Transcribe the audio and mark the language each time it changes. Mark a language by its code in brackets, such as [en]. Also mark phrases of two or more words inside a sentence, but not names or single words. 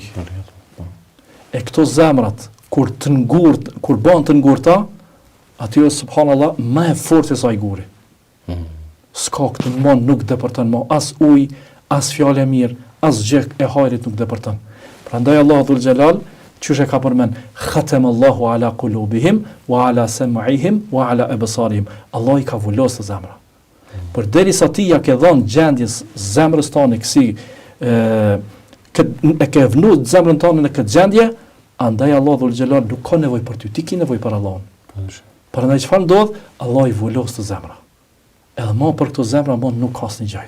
[sq] E këto zemrat, kur ban të ngurta, atyre, subhanallah, më e fortë se sa i guri. S'ka këtë në mon nuk depërton mo, as uj, as fjale mirë, as gjek e hajrit nuk depërton. Prandaj Allah dhul Gjelal, qështë e ka përmen, [ar] ختم الله على قلوبهم وعلى سمعهم وعلى أبصارهم. [sq] Allah i ka vullos të zemra. Për deri sa ti ja ke dhonë gjendjes zemrës tonë kësi, e ke vënu zemrën tonë në këtë gjendje, andaj Allah dhul Gjelal nuk ka nevoj për ty, ti ki nevoj për Allahun. Prandaj çfarë ndodh, Allah i vullos të zemra. Edhe ma për këto zemra ma nuk ka asnjë gjajsh.